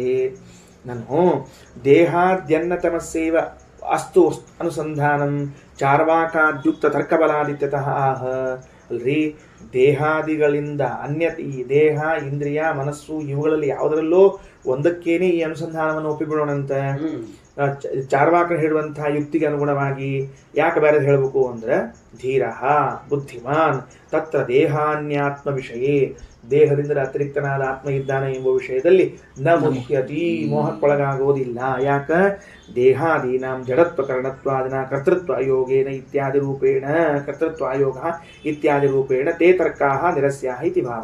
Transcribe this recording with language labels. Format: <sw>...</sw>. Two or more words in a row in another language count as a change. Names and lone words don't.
<sa>ನಾನು ದೇಹಾದ್ಯನ್ನತಮಸ್ಸೇವ ಅಸ್ತು ಅನುಸಂಧಾನಂ ಚಾರ್ವಾಕಾದ್ಯುಕ್ತ ತರ್ಕಬಲಾದಿತ್ಯತಃ ಆಹ.</sa> <kn>ಅಲ್ರಿ, ದೇಹಾದಿಗಳಿಂದ ಈ ದೇಹ ಇಂದ್ರಿಯ ಮನಸ್ಸು ಇವುಗಳಲ್ಲಿ ಯಾವುದರಲ್ಲೋ ಒಂದಕ್ಕೇನೆ ಈ ಅನುಸಂಧಾನವನ್ನು ಒಪ್ಪಿಬಿಡೋಣಂತ. ಚಾರ್ವಾಕ ಹೇಳುವಂತಹ ಯುಕ್ತಿಗೆ ಅನುಗುಣವಾಗಿ ಯಾಕೆ ಬೇರೆ ಹೇಳಬೇಕು ಅಂದ್ರೆ</kn> <sa>ಧೀರ ಬುದ್ಧಿಮಾನ್ ತತ್ರ ದೇಹಾನ್ಯಾತ್ಮ ವಿಷಯೇ,</sa> <kn>ದೇಹದಿಂದ ಅತಿರಿಕ್ತನಾದ ಆತ್ಮ ಇದ್ದಾನೆ ಎಂಬ ವಿಷಯದಲ್ಲಿ</kn> <sa>ನ ಮುಹ್ಯತಿ,</sa> <kn>ಮೋಹಕ್ಕೊಳಗಾಗೋದಿಲ್ಲ. ಯಾಕ?</kn> <sa>ದೇಹಾದೀನಾಂ ಜಡತ್ವ ಕರಣತ್ವಾದಿನ ಕರ್ತೃತ್ವ ಅಯೋಗೇನ ಇತ್ಯಾದಿ ರೂಪೇಣ, ಕರ್ತೃತ್ವ ಅಯೋಗ ಇತ್ಯಾದಿ ರೂಪೇಣ ತೇ ತರ್ಕಾ ನಿರಸ್ಯಾ ಇತಿ ಭಾವ.</sa>